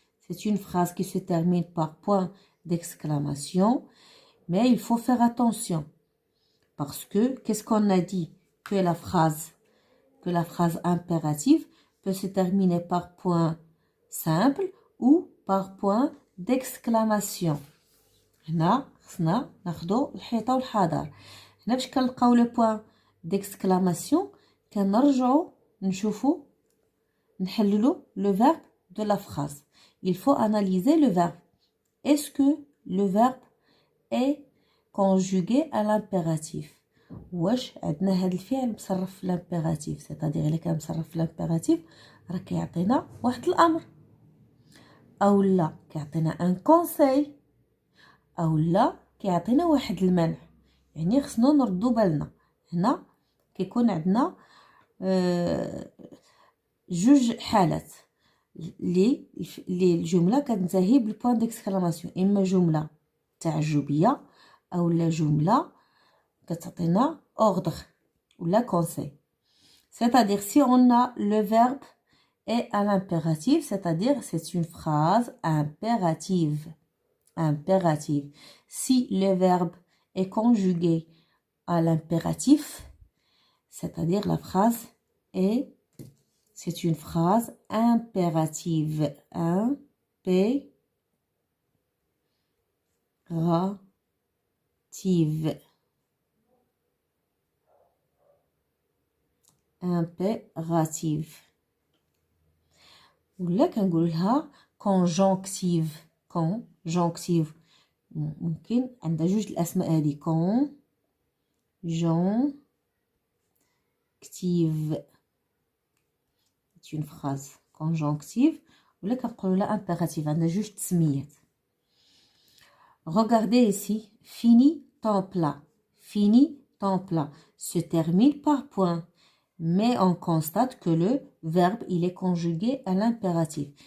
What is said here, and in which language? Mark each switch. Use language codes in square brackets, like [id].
[fr] C'est une phrase qui se termine par point d'exclamation. Mais il faut faire attention. Parce que, qu'est-ce qu'on a dit? Que la phrase impérative peut se terminer par point simple ou par point d'exclamation. [ar] هنا خصنا ناخدو الحيطة والحذر. هنا باش كنلقاو لو بوين ديكسكلاماسيون كنرجعو نشوفو نحللو [fr] le verbe de la phrase. Il faut analyser le verbe. Est-ce que le verbe est conjugué à l'impératif? [ar] واش عندنا هذا الفعل مصرف في l'impératif. c'est-à-dire الا كان مصرف في l'impératif راه كيعطينا واحد الامر، او لا كيعطينا ان كونساي، او لا كيعطينا واحد المنع. يعني خصنا نردو بالنا. هنا كيكون عندنا جوج حالات لي الجمله كتنتهي بالبوان ديكسكلاماسيون. اما جمله تعجبيه او لا جمله كتعطينا [fr] ordre ou la conseil. C'est-à-dire si on a le verbe est à l'impératif, c'est-à-dire c'est une phrase impérative. Impérative. Si le verbe est conjugué à l'impératif, c'est-à-dire la phrase est, c'est une phrase impérative. Impérative. Impérative. [ar] ولا كنقول لها conjonctive. conjonctive ممكن عندها جوج الاسماء هذه conjonctive. [fr] c'est une phrase conjonctive [ar] ولا كنقولوا لها [fr] impérative. [ar] عندها جوج تسميات. [fr] Regardez ici. Fini ton plat. Fini ton plat se termine par point. Mais on constate que le verbe, il est conjugué à l'impératif.